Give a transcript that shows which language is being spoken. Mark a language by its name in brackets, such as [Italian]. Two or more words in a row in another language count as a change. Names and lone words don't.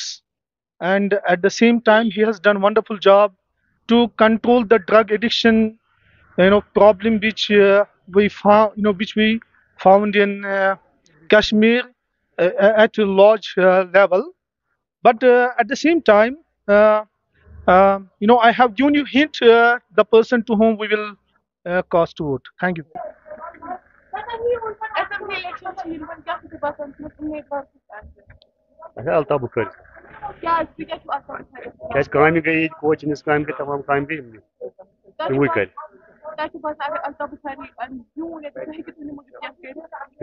[English] And at the same time, he has done wonderful job to control the drug addiction, problem which we found in Kashmir at a large level. But at the same time, I have given you hint the person to whom we will cast vote. Thank you. assembly election [Kashmiri] چھِ یِوان کیٛاہ چھُ تۄہہِ باسان تُہُنٛد اُمیٖدوار کُس آسہِ الطاف بخاری کیٛازِ تُہۍ کیٛاہ چھِو آسان کیازِ کامہِ گٔے ییٚتہِ کوچِنس کامہِ گٔے تمام کامہِ گٔے یِمنٕے تِموٕے کَرِ تۄہہِ چھُو باسان اگر الطاف بخاری زیوٗن ییٚتہِ سُہ ہیٚکہِ تُہنٛدِ موٗجوٗب کینٛہہ کٔرِتھ؟